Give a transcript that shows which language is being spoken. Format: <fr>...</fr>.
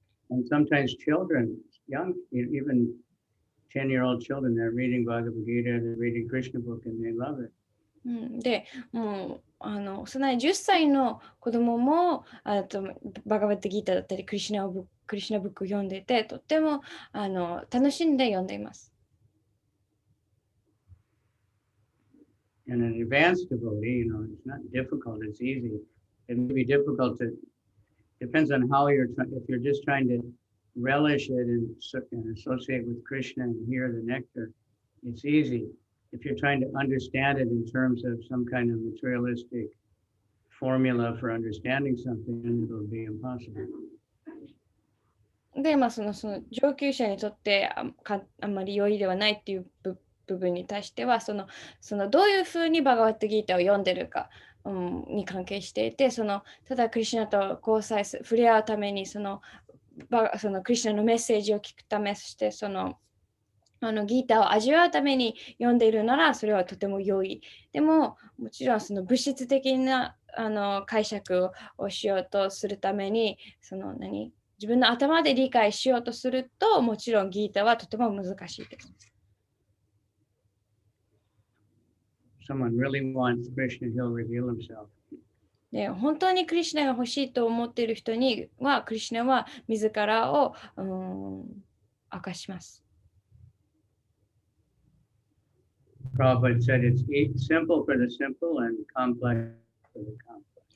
<en>And sometimes children, young, even 10-year-old children, they're reading Bhagavad Gita, they're reading Krishna book, and they love it.</en> <ja>で、もう幼い10歳の子供もバガバタギータだったりクリシュナブックを読んでいて、とっても楽しんで読んでいます。</ja> <en>And an advanced devotee, it's not difficult, it's easy. It may be difficult depends on how if you're just trying to relish it and associate with Krishna and hear the nectar, it's easy. If you're trying to understand it in terms of some kind of materialistic formula for understanding something, it'll be impossible.</en> <ja>で、その上級者にとってあんまり容易ではないっていう部分に対しては、そのどういうふうにバガワットギータを読んでるか、に関係していて、ただクリシュナと交際触れ合うためにそのクリシュナのメッセージを聞くため、そしてギータを味わうために読んでいるならそれはとても良い。でももちろん物質的な解釈をしようとするために自分の頭で理解しようとすると、もちろんギータはとても難しいです。</ja> <en>Someone really wants Krishna, he'll reveal himself.</en> <ja>で、本当にクリシュナが欲しいと思っている人には、クリシュナは自らを明かします。</ja> <en>Prabhupada said it's simple for the simple and complex for the complex.</en>